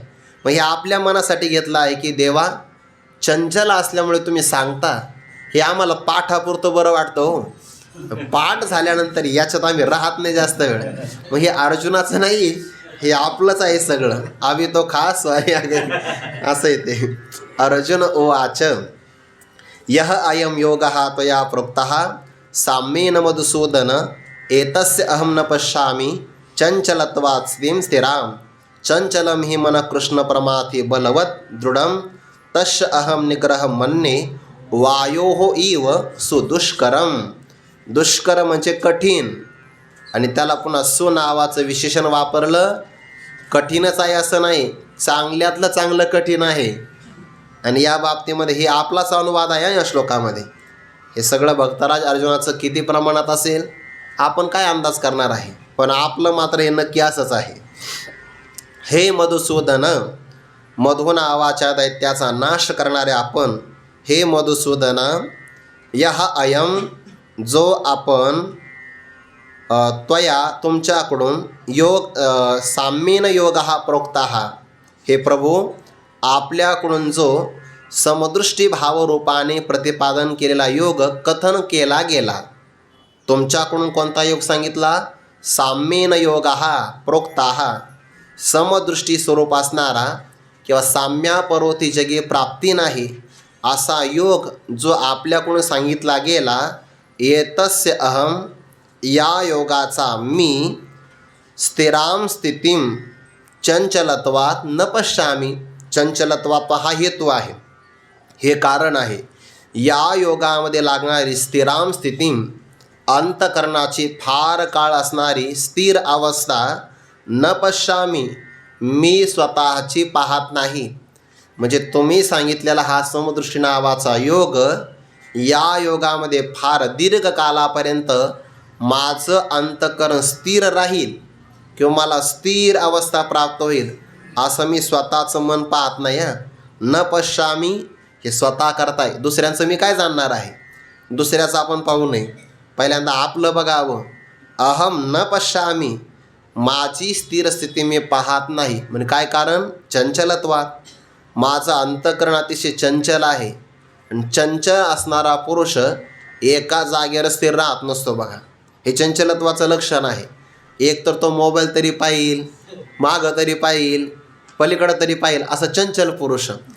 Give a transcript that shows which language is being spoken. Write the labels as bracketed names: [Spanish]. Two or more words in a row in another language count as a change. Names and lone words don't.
[Marathi] मग हे आपल्या मनासाठी घेतलं आहे की देवा चंचल असल्यामुळे तुम्ही सांगता, हे आम्हाला पाठापुरतं बरं वाटतं हो, पाठ झाल्यानंतर याच्यात आम्ही राहत नाही जास्त वेळ. मग हे अर्जुनाचं नाही, हे आपलंच आहे सगळं. आम्ही तो खास असं येते. [Sanskrit] अर्जुन उवाच यः अयं योगः त्वया प्रोक्तः साम्येन मधुसूदन एतस्य अहं न पश्यामि चंचलत्वात् स्थिरां चंचलं हि मनः कृष्ण प्रमाथि बलवत् दृढं तस्य अहं निग्रहं मन्ये वायोः इव सुदुष्करं. [Marathi] दुष्कर म्हणजे कठीण, आणि त्याला पुन्हा सु नावाचं विशेषण वापरलं. कठीणच आहे असं नाही, चांगल्यातलं चांगलं कठीण आहे. आणि या बाबतीमध्ये हे आपलाच अनुवाद आहे या श्लोकामध्ये. हे सगळं भक्तराज अर्जुनाचं किती प्रमाणात असेल आपण काय अंदाज करणार आहे, पण आपलं मात्र हे नक्की असंच आहे. हे मधुसूदन, मधुना आवाच्या दैत्याचा नाश करणारे आपण, हे मधुसूदन, [Sanskrit] यः अयम, [Marathi] जो आपण, [Sanskrit] त्वया तुमच्याकडून, योग साम्येन योगः प्रोक्तः, [Marathi] हे प्रभू आपल्याकडून जो समदृष्टी भावरूपाने प्रतिपादन केलेला योग कथन केला गेला. तुमच्याकडून कोणता योग सांगितला? [Sanskrit] साम्येन योगः प्रोक्तः, [Marathi] समदृष्टी स्वरूप असणारा किंवा साम्यापरोती जगी प्राप्ती नाही असा योग जो आपल्याकडून सांगितला गेला. [Sanskrit] एतस्य अहम, [Marathi] या योगाचा मी, [Sanskrit] स्थिरां स्थितीम चंचलत्वात् न पश्यामि, [Marathi] चंचलत्वात हा हेतू आहे, हे कारण आहे. या योगामध्ये लागणारी स्थिराम स्थिती, अंतकरणाची फार काळ असणारी स्थिर अवस्था, [Sanskrit] न पश्यामी, [Marathi] मी स्वतःची पाहत नाही. म्हणजे तुम्ही सांगितलेला हा समदृष्टी नावाचा योग, या योगामध्ये फार दीर्घ कालापर्यंत माझं अंतकरण स्थिर राहील किंवा मला स्थिर अवस्था प्राप्त होईल असं मी स्वतःचं मन पाहत नाही. [Sanskrit] न पश्यामी [Marathi] हे स्वतः करताय, दुसऱ्यांचं मी काय जाणणार आहे. दुसऱ्याचं आपण पाहू नये, पहिल्यांदा आपलं बघावं. [Sanskrit] अहम न पश्यामी, [Marathi] माझी स्थिर स्थिती मी पाहत नाही. म्हणजे काय कारण? चंचलत्वात. माझं अंतकरण अतिशय चंचल आहे. आणि चंचल असणारा पुरुष एका जागेवर स्थिर राहत नसतो बघा. हे चंचलत्वाचं लक्षण आहे. एक तर तो मोबाईल तरी पाहिल, मागं तरी पाहिल, पलीकडं तरी पाहिल, असं चंचल पुरुष.